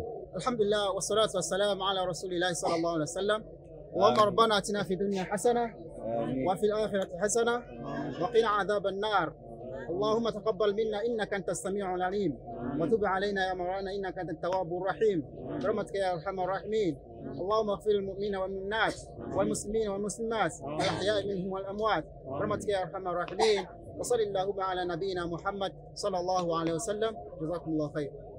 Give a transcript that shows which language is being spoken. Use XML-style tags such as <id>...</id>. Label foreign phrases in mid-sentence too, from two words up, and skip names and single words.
<ar>الحمد لله والصلاة والسلام على رسول الله صلى الله عليه وسلم. اللهم ربنا آتنا في الدنيا حسنة وفي الآخرة حسنة وقنا عذاب النار. اللهم تقبل منا إنك أنت السميع العليم وتب علينا يا مولانا إنك أنت التواب الرحيم. برحمتك يا أرحم الراحمين. اللهم اغفر للمؤمنين والمؤمنات والمسلمين والمسلمات الأحياء منهم والأموات برحمتك يا أرحم الراحمين وصلى اللهم على نبينا محمد صلى الله عليه وسلم جزاكم الله خير.</ar>